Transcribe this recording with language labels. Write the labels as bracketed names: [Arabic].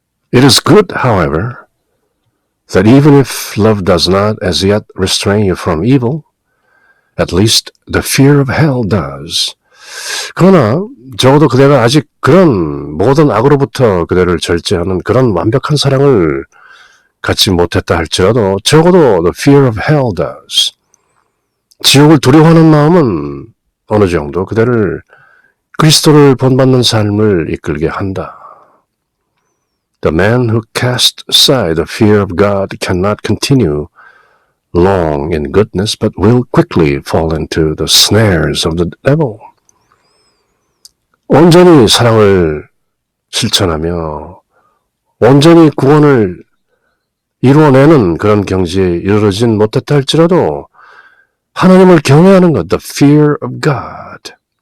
[English] It is good, however, that even if love does not as yet restrain you from evil, at least the fear of hell does. [Korean] 그러나 적어도 그대가 아직 그런 모든 악으로부터 그대를 절제하는 그런 완벽한 사랑을 갖지 못했다 할지라도 적어도 [English] the fear of hell does. [Korean] 지옥을 두려워하는 마음은 어느 정도 그대를 그리스도를 본받는 삶을 이끌게 한다. [English] The man who casts aside the fear of God cannot continue long in goodness, but will quickly fall into the snares of the devil. [Korean] 온전히 사랑을 실천하며 온전히 구원을 이루어내는 그런 경지에 이르러진 못했다 할지라도 하나님을 경외하는 것, [English] the fear of God.